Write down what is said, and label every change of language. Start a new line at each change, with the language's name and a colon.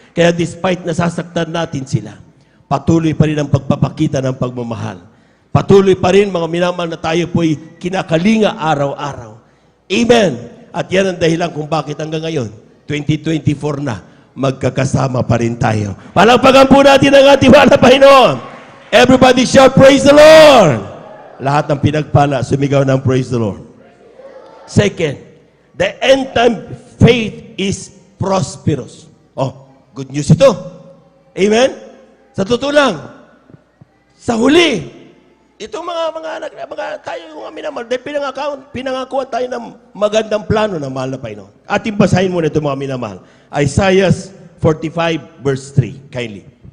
Filipino: Kaya despite nasasaktan natin sila, patuloy pa rin ang pagpapakita ng pagmamahal. Patuloy pa rin, mga minamahal, na tayo po'y kinakalinga araw-araw. Amen! At yan ang dahilan kung bakit hanggang ngayon, 2024 na, magkakasama pa rin tayo. Palakpakan po natin ang ating mahal na Panginoon.
English: Everybody shout, praise the Lord!
Filipino: Lahat ng pinagpala, sumigaw ng
English: praise the Lord. Second, the end time faith is prosperous.
Filipino: Oh,
English: good news
Filipino: ito. Amen? Sa totoo lang, sa huli, itong mga tayo mga minamahal, dahil pinangakuan tayo ng magandang plano ng mahal na Panginoon. Ating basahin muna ito, mga minamahal. Isaiah
English: 45 verse 3. Kindly.